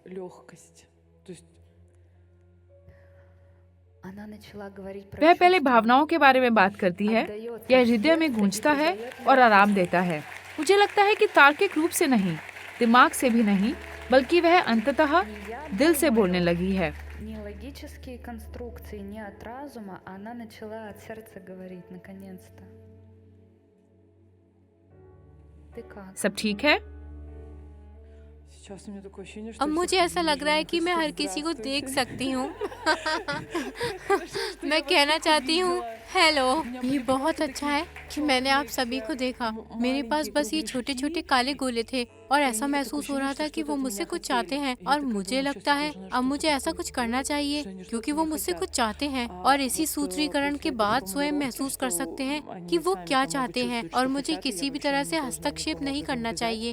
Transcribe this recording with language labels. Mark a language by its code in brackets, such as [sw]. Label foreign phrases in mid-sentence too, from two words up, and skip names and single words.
[hi] वह पहले भावनाओं के बारे में बात करती है। यह हृदय में गूंजता है और आराम देता है। मुझे लगता है कि तार्किक रूप से नहीं, दिमाग से भी नहीं, बल्कि वह अंततः दिल से बोलने लगी है। [ru] Не логические конструкции, не от разума, она начала от сердца говорить, наконец-то. Ты как? [hi] सब ठीक है? अब मुझे ऐसा लग रहा है कि मैं हर किसी को देख सकती हूँ। मैं कहना चाहती हूँ, हेलो। ये बहुत अच्छा है कि मैंने आप सभी को देखा। मेरे पास बस ये छोटे छोटे काले गोले थे और ऐसा महसूस हो रहा था कि वो मुझसे कुछ चाहते हैं और मुझे लगता है अब मुझे ऐसा कुछ करना चाहिए क्योंकि वो मुझसे कुछ चाहते हैं और इसी सूत्रीकरण के बाद स्वयं महसूस कर सकते हैं कि वो क्या चाहते हैं और मुझे किसी भी तरह से हस्तक्षेप नहीं करना चाहिए।